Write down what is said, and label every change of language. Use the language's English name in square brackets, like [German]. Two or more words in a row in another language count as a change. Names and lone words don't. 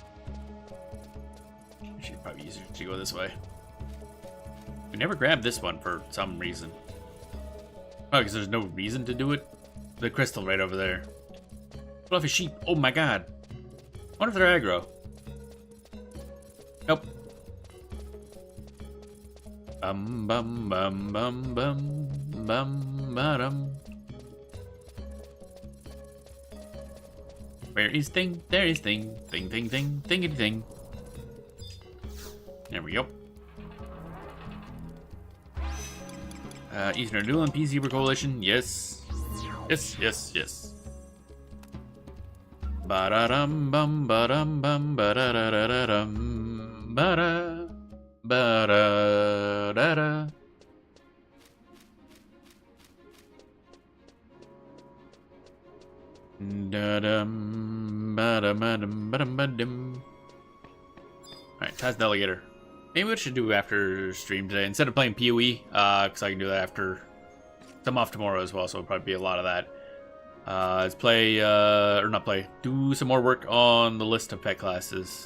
[English] Should probably easier to go this way. We never grabbed this one for some reason. Oh, because there's no reason to do it? The crystal right over there. Fluffy sheep. Oh my god. I wonder if they're aggro. Nope. Bum bum bum bum bum bum ba-dum. Where is thing? There is thing. Thing, thing, thing. Thingity thing. There we go. Eastern Duel and Peacekeeper Coalition. Yes. Yes, yes, yes. Ba-da-dum bum ba-dum bum ba-da-da-da-da-dum ba-da ba-da-da-da. Da-dum ba-da-ba-dum ba-dum-ba-dum. Alright, Task Delegator. Maybe what I should do after stream today, instead of playing PoE, because I can do that after. I'm off tomorrow as well, so it'll probably be a lot of that. Let's play, or not play, do some more work on the list of pet classes.